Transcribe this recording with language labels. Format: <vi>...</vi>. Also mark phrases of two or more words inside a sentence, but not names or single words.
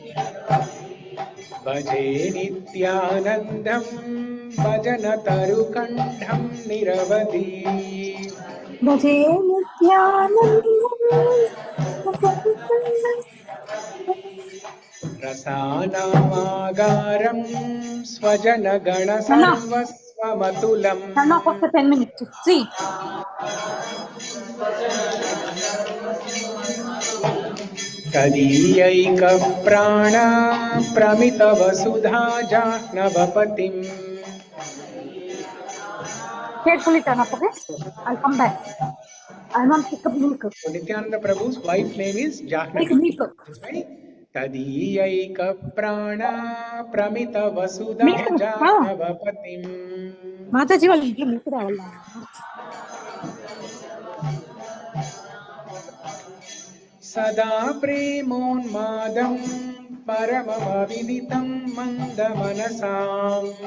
<sa>भजे नित्यानन्दं भजनतरु निरवधि भजे नित्यानन्दं भजनतरम् रसानामागारं स्वजनगण सर्वस्वमतुलम्</sa> <en>Turn off after 10 minutes. See.</en> <sa>तदीयैक प्राण प्रमित वसुधा जाह्नपतिम्.</sa> <en>Carefully turn off, okay? I'll come back. I want to pick up milk. So Nityananda Prabhu's wife's name is Take Jahnavi. milk.</en> <sa>तदीयैक प्राण प्रमित वसुधा जाह्नपतिम्.</sa> <te>Mataji వాళ్ళు ఇంట్లో milk రావాలా</te> <sa>सदा प्रेमोन्मादं परममविदितं मन्दमनसाम्</sa>